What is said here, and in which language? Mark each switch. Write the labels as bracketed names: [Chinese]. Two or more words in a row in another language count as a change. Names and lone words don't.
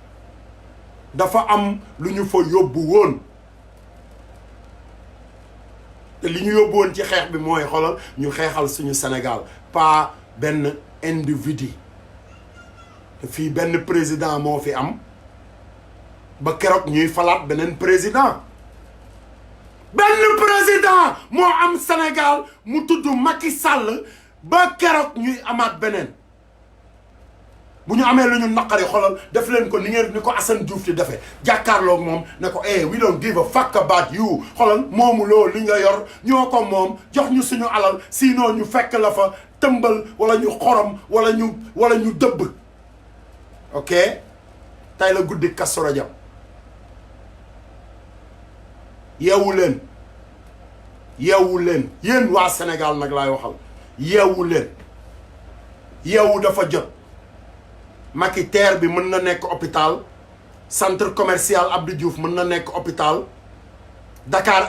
[Wolof] te li ñu yóbbu woon ci xeex bi mooy xoolal ñu xeexal suñu Sénégal pas benn individu te fii benn président moo fi am ba keroog ñuy falaat beneen président moo am Sénégal mu tudd Macky Sall ba keroog ñuy amaat beneen bu ñu amee lu ñu naqari xolal def leen ko ni ko Assane Diouf di defee jàkkaarloog moom ne ko [English] we don't give a fuck about you [Wolof] xolal moomu loolu li nga yor ñoo ko moom jox ñu suñu alal sinon ñu fekk la fa tëmbal wala ñu xorom wala ñu dëbb ok tey la guddi Kazu Rajab yeewu leen yéen waa Sénégal nag laay waxal yeewu leen yeewu dafa jot Macky terre bi mën na nekk hôpital [French] centre commercial [Wolof] Abdou Diouf mën na nekk hôpital Dakar